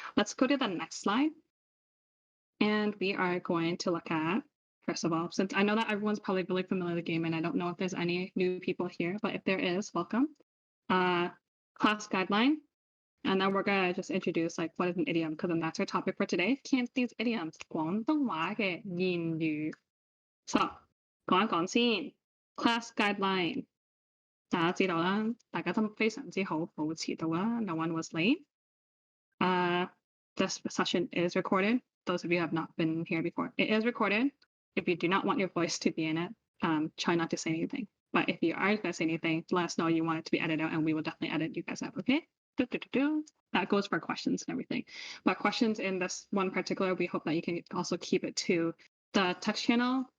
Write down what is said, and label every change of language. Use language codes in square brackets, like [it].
[en] Let's go to the next slide. And we are going to look at, first of all, since I know that everyone's probably really familiar with the game, and I don't know if there's any new people here, but if there is, welcome. Class guideline. And then we're going to just introduce like what is an idiom, because then that's our topic for today. Cantonese idioms, [yue] 廣東話嘅言語. So 講一講先 ，class guideline， 大家知道啦，大家都非常之好，冇遲到啦 ， [en] no one was late. This session is recorded. Those of you who have not been here before, it is recorded. If you do not want your voice to be in it, try not to say anything. But if you are going to say anything, let us know you want it to be edited out, and we will definitely edit you guys out, okay? That goes for questions and everything. But questions in this one particular, we hope that you can also keep it to the text channel.